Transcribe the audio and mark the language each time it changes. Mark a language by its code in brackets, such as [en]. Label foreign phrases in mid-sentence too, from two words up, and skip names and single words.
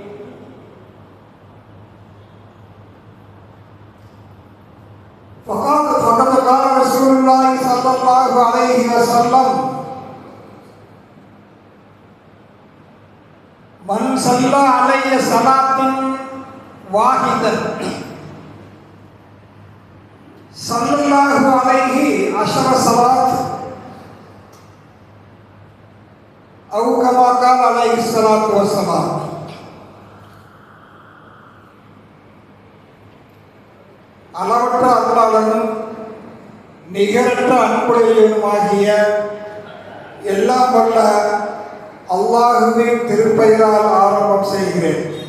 [ar] فقد قال رسول الله صلى الله عليه وسلم من صلى علي صلاة واحدة صلى الله عليه 10 صلوات أو كما قال عليه الصلاة والسلام. [ta] அளவற்ற அருளாளனும் நிகரற்ற அன்புடையவனுமாகிய எல்லாம் வல்ல அல்லாஹுவின் திருப்பெயரால் ஆரம்பம் செய்கிறேன்.